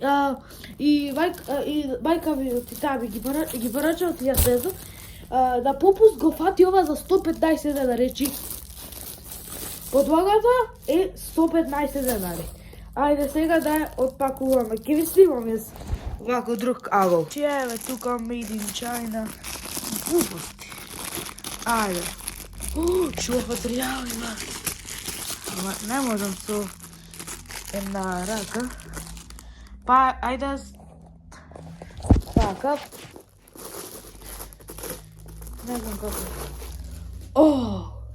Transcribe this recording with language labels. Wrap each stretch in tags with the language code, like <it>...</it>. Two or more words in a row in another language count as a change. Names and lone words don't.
<mk>И мајка ми од таа ми ги порача од јас не знам. На попуст го фати ова за 115 денари, речи. Подлогата е 115 денари. Ајде сега да ја отпакуваме. Ке ви снимам јас вако друг агол. Еве тука</mk> <en>made in China.</en> <mk>Глупости. Ајде. Што материјал има. Ама не можам со една рака. Па, ајде така. Не знам како.</mk>